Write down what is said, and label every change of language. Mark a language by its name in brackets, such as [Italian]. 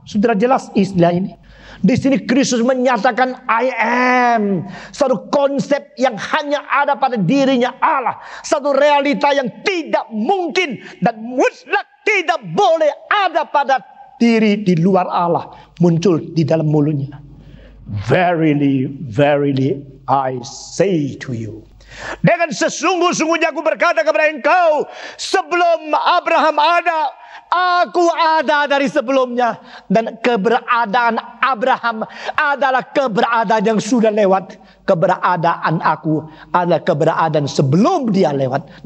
[Indonesian] Saudara, jelas istilah ini? Di sini Kristus menyatakan [English] I am. [Indonesian] Satu konsep yang hanya ada pada dirinya Allah. Satu realita yang tidak mungkin dan mutlak tidak boleh ada pada diri di luar Allah. Muncul di dalam mulutnya. [English] Verily, verily I say to you. [Indonesian] Dengan sesungguh-sungguhnya aku berkata kepada engkau, sebelum Abraham ada, aku ada dari sebelumnya. Dan keberadaan Abraham adalah keberadaan yang sudah lewat. Keberadaan aku adalah keberadaan sebelum dia lewat.